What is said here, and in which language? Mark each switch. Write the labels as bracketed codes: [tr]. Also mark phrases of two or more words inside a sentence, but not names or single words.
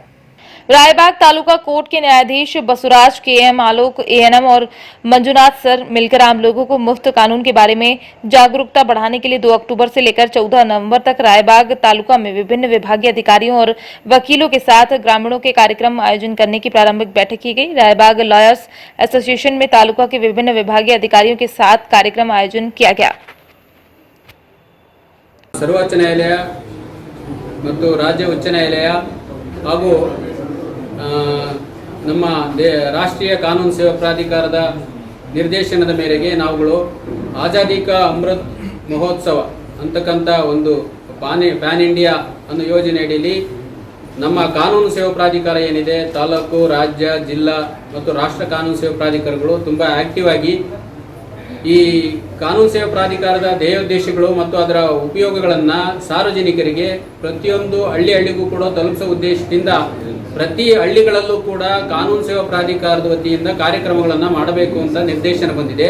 [hi] रायबाग तालुका कोर्ट के न्यायाधीश बसुराज, केएम, आलोक, एएनएम और मंजुनाथ सर मिलकर आम लोगों को मुफ्त कानून के बारे में जागरूकता बढ़ाने के लिए 2 अक्टूबर से लेकर 14 नवंबर तक रायबाग तालुका में विभिन्न विभागीय अधिकारियों और वकीलों के साथ ग्रामीणों के कार्यक्रम आयोजन करने की प्रारंभिक बैठक की गई। रायबाग लॉयर्स एसोसिएशन में तालुका के विभिन्न विभागीय अधिकारियों के साथ कार्यक्रम आयोजन किया गया। सर्वोच्च न्यायालय [kn] ಮತ್ತು ರಾಜ್ಯ ಉಚ್ಚ ನ್ಯಾಯಾಲಯ ಹಾಗೂ ನಮ್ಮ ರಾಷ್ಟ್ರೀಯ ಕಾನೂನು ಸೇವಾ ಪ್ರಾಧಿಕಾರದ ನಿರ್ದೇಶನದ ಮೇರೆಗೆ ನಾವುಗಳು ಆಜಾದಿ ಕಾ ಅಮೃತ್ ಮಹೋತ್ಸವ ಅಂತಕ್ಕಂಥ ಒಂದು [en] pan India [kn] ಅನ್ನೋ ಯೋಜನೆಯಡಿಯಲ್ಲಿ ನಮ್ಮ ಕಾನೂನು ಸೇವಾ ಪ್ರಾಧಿಕಾರ ಏನಿದೆ, ತಾಲೂಕು, ರಾಜ್ಯ, ಜಿಲ್ಲಾ ಮತ್ತು ರಾಷ್ಟ್ರ ಕಾನೂನು ಸೇವಾ ಪ್ರಾಧಿಕಾರಗಳು ತುಂಬ ಆಕ್ಟಿವ್ ಆಗಿ ಈ ಕಾನೂನು ಸೇವಾ ಪ್ರಾಧಿಕಾರದ ಧ್ಯೇಯೋದ್ದೇಶಗಳು ಮತ್ತು ಅದರ ಉಪಯೋಗಗಳನ್ನು ಸಾರ್ವಜನಿಕರಿಗೆ ಪ್ರತಿಯೊಂದು ಹಳ್ಳಿಗೂ ಕೂಡ ತಲುಪಿಸುವ ಉದ್ದೇಶದಿಂದ ಪ್ರತಿ ಹಳ್ಳಿಗಳಲ್ಲೂ ಕೂಡ ಕಾನೂನು ಸೇವಾ ಪ್ರಾಧಿಕಾರದ ವತಿಯಿಂದ ಕಾರ್ಯಕ್ರಮಗಳನ್ನು ಮಾಡಬೇಕು ಅಂತ ನಿರ್ದೇಶನ ಬಂದಿದೆ.